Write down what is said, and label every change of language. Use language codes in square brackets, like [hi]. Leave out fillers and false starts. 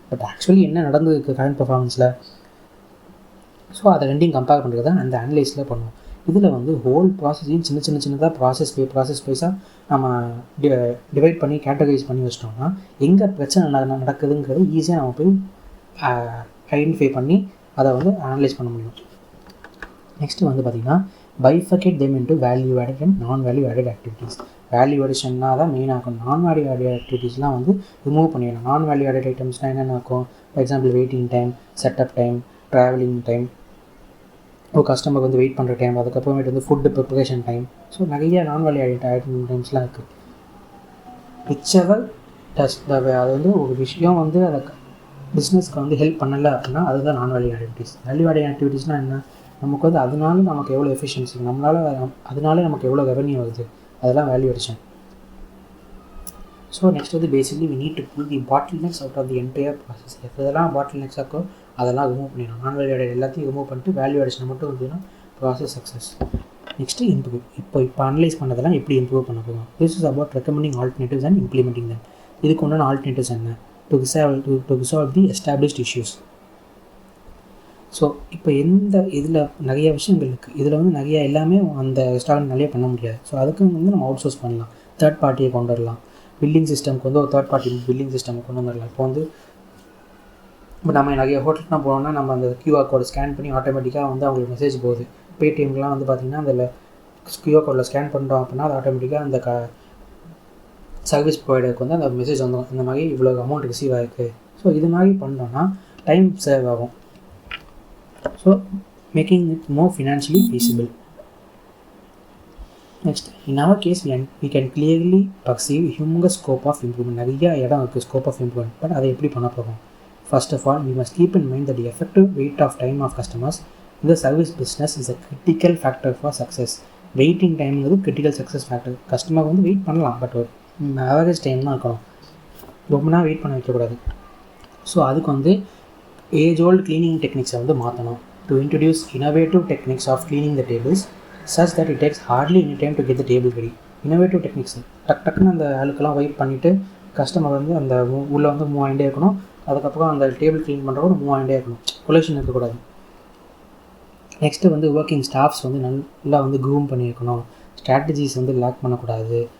[ta] But actually என்ன நடந்திருக்கு current பர்ஃபார்மன்ஸில், so அதை ரெண்டையும் கம்பேர் பண்ணுறது தான் அந்த அனலைஸில் பண்ணுவோம். இதில் வந்து ஹோல் ப்ராசஸையும் சின்னதாக ப்ராசஸ் வைஸாக நம்ம டிவைட் பண்ணி கேட்டகரைஸ் பண்ணி வச்சிட்டோம்னா எங்கே பிரச்சனை நடக்குதுங்கிறது ஈஸியாக நம்ம போய் ஐடென்டிஃபை பண்ணி அதை வந்து அனலைஸ் பண்ண முடியும். நெக்ஸ்ட்டு வந்து பார்த்திங்கன்னா [en] bifurcate them into value added and non value added activities. [ta] Value அடிஷன்னா தான் மெயினாக இருக்கும். நான் வேல்யூ ஆடட் ஆக்டிவிட்டீஸ்லாம் வந்து ரிமூவ் பண்ணிடணும். நான் வேல்யூ ஆடட் ஐட்டம்ஸ்னால் என்னென்ன இருக்கும், for example waiting time, setup time, travelling time, ஒரு கஸ்டமருக்கு வந்து வெயிட் பண்ணுற டைம், அதுக்கப்புறமேட்டு வந்து ஃபுட்டு ப்ரிப்பரேஷன் டைம். ஸோ நிறைய நான் வேல்யூ ஆடட் டைம்ஸ்லாம் இருக்குது. விச்செவர் டஸ்ட் அது வந்து ஒரு விஷயம் வந்து அதை பிஸ்னஸ்க்கு வந்து ஹெல்ப் பண்ணலை அப்படின்னா அதுதான் நான் வேல்யூ ஆக்டிவிட்டீஸ். வேல்யூ ஆடட் ஆக்டிவிட்டீஸ்னால் என்ன, நமக்கு வந்து அதனால நமக்கு எவ்வளோ எஃபிஷியன்சி, அதனால நமக்கு எவ்வளோ ரெவன்யூ வருது, அதெல்லாம் வேல்யூ அடிஷன். [en] So next வந்து basically we need to pull the bottlenecks out of the entire process. [ta] எதெல்லாம் பாட்டில்நெக்ஸ் ஆக்கோ அதெல்லாம் ரிமூவ் பண்ணிடணும். நான் வேல்யூ ஆடட் எல்லாத்தையும் ரிமூவ் பண்ணிட்டு வேல்யூ அடிஷன் மட்டும் இருந்ததுன்னா ப்ராசஸ் சக்ஸஸ். Next improve. இப்போ அனலைஸ் பண்ணதெல்லாம் எப்படி இம்ப்ரூவ் பண்ண போகிறோம். [en] This is about recommending alternatives and implementing them. [ta] இதுக்கு உண்டான ஆல்டர்னேட்டிவ்ஸ் என்ன, [en] To resolve the established issues. [ta] So இப்போ இதில் நிறைய விஷயங்கள் இருக்குது. இதில் வந்து நிறைய எல்லாமே அந்த ரெஸ்டாரண்ட் நிறைய பண்ண முடியாது. ஸோ அதுக்கு வந்து நம்ம அவுட் சோர்ஸ் பண்ணலாம், தேர்ட் பார்ட்டியை கொண்டு வரலாம். பில்லிங் சிஸ்டம்க்கு வந்து ஒரு தேர்ட் பார்ட்டி பில்லிங் சிஸ்டம் கொண்டு வந்துடலாம். இப்போ வந்து இப்போ நம்ம நிறைய ஹோட்டல்லாம் போனோம்னா நம்ம அந்த QR கோடை ஸ்கேன் பண்ணி ஆட்டோமேட்டிக்காக வந்து அவங்களுக்கு மெசேஜ் போகுது. பேடிஎம்லாம் வந்து பார்த்திங்கன்னா அதில் QR கோடில் ஸ்கேன் பண்ணுறோம் அப்படின்னா அது ஆட்டோமேட்டிக்காக அந்த சர்வீஸ் ப்ரொவைடருக்கு வந்து அந்த மெசேஜ் வந்துடும், இந்த மாதிரி இவ்வளோ அமௌண்ட் ரிசீவ் ஆகிருக்கு. ஸோ இது மாதிரி பண்ணோன்னா டைம் சேவ் ஆகும். So [en] Making it more financially feasible. Next, in our case we can clearly perceive humongous scope of improvement. [ta] நிறைய இடம் இருக்குது ஸ்கோப் ஆஃப் இம்ப்ரூவ்மெண்ட். பட் அதை எப்படி பண்ண போகிறோம்? [en] First of all, we must keep in mind that the effective wait of time of customers in the service business is a critical factor for success. [ta] Waiting டைம்ங்கிறது critical success factor. Customer வந்து wait பண்ணலாம், but ஒரு average time தான் இருக்கணும், ரொம்ப நாள் wait பண்ண வைக்கக்கூடாது. So அதுக்கு வந்து ஏஜ் ஓல்டு க்ளீனிங் டெக்னிக்ஸை வந்து மாற்றணும். [en] To introduce innovative techniques of cleaning the tables such that it takes hardly any time to get the table ready. [ta] Innovative techniques டக்குன்னு அந்த ஆளுக்கெல்லாம் வெயிட் பண்ணிவிட்டு கஸ்டமர் வந்து அந்த உள்ளே வந்து மூவ் ஆகிட்டே இருக்கணும். அதுக்கப்புறம் அந்த டேபிள் க்ளீன் பண்ணுறவங்க மூவ் ஆகிட்டே இருக்கணும், கொலேஷன் இருக்கக்கூடாது. நெக்ஸ்ட்டு வந்து ஒர்க்கிங் ஸ்டாஃப்ஸ் வந்து நல்லா வந்து க்ரூம் பண்ணியிருக்கணும். ஸ்ட்ராட்டஜிஸ் வந்து லேக் பண்ணக்கூடாது.